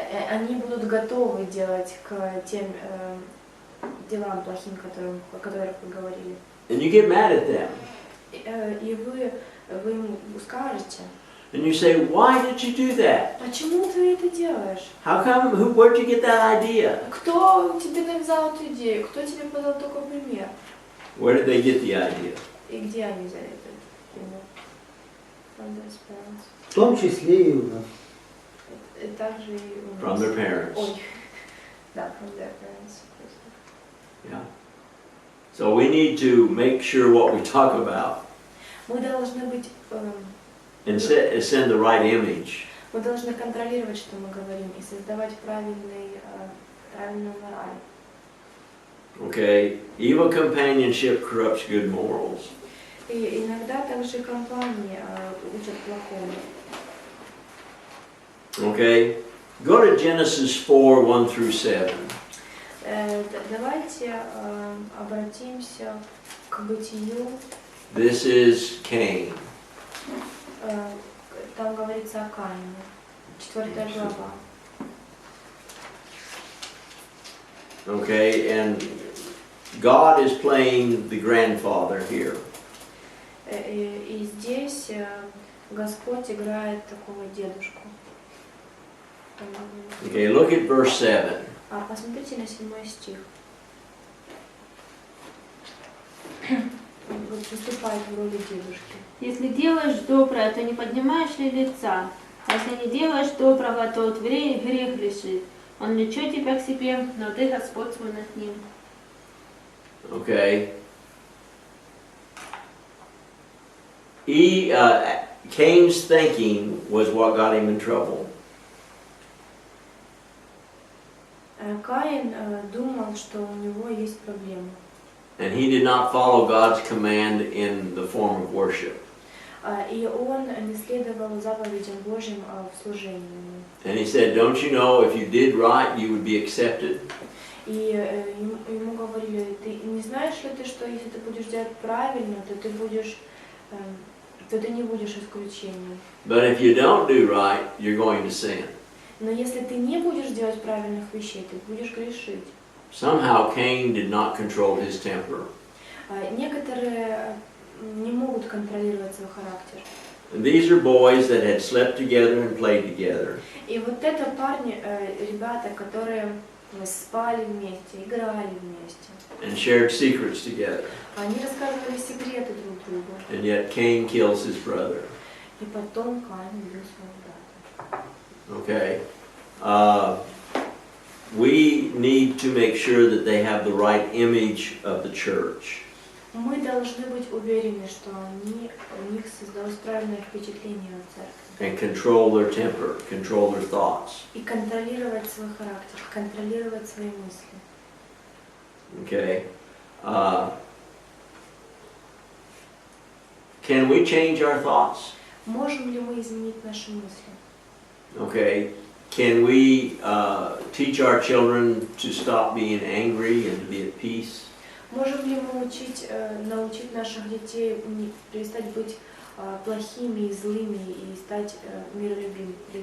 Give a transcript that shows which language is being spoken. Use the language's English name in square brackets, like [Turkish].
[Russian] Они будут готовы делать к тем делам плохим, о которых вы говорили. [English] And you get mad at them. [Russian] И вы вы ему скажете, [English] and you say, why did you do that? [Russian] почему ты это делаешь? [English] How come, where'd you get that idea? [Russian] Кто тебе навязал эту идею? Кто тебе подал такой пример? [English] Where did they get the idea? [Russian] И где они взяли этот пример? [English] From their parents. [Russian] В том числе и у нас. И также и у [English] From [Russian] нас. [English] their parents. [Russian] Ой. [English] Да, from their parents. Yeah. So we need to make sure what we talk about [Russian] Мы должны быть, [English] and send the right image. [Russian] мы должны контролировать, что мы говорим, и создавать правильную мораль. [English] Okay? Evil companionship corrupts good morals. [Russian] И иногда также компании учат плохому. [English] Okay? Go to Genesis 4, 1 through 7. [Russian] Давайте обратимся к Бытию. [English] This is Cain. [Russian] Там говорится о Каине. 4 глава. [English] Okay? And God is playing the grandfather here. [Russian] И здесь Господь играет такого дедушку. [English] Okay, look at verse 7. [Russian] Посмотрите на 7 стих. Выступает в роли дедушки. Если делаешь доброе, то не поднимаешь ли лица? А если не делаешь доброго, то грех лежит. Он влечет тебя к себе, но ты господствуй над ним. [English] Okay? Cain's thinking was what got him in trouble. [Russian] Каин думал, что у него есть проблема. [English] And he did not follow God's command in the form of worship. [Russian] И он не следовал заповедям Божьим в служении. [English] And he said, don't you know, if you did right, you would be accepted? [Russian] И ему говорили, ты не знаешь ли ты, что если ты будешь делать правильно, то ты не будешь исключением. [English] But if you don't do right, you're going to sin. [Russian] Но если ты не будешь делать правильных вещей, ты будешь грешить. [English] Somehow Cain did not control his temper. [Russian] Некоторые не могут контролировать свой характер. [English] And these are boys that had slept together and played together. [Russian] И вот это парни, ребята, которые спали вместе, играли вместе. [English] And shared secrets together. [Russian] Они рассказывали секреты друг другу. [English] And yet Cain kills his brother. [Russian] И потом Каин убил своего брата. [English] Okay? We need to make sure that they have the right image of the church. [Russian] Мы должны быть уверены, что у них создалось правильное впечатление о церкви. [English] And control their temper, control their thoughts. [Russian] И контролировать свой характер, контролировать свои мысли. [English] Okay? Can we change our thoughts? [Russian] Можем ли мы изменить наши мысли? [English] Okay? Can we teach our children to stop being angry and to be at peace? [Russian] Можем ли мы научить наших детей перестать быть плохими и злыми и стать миролюбивыми?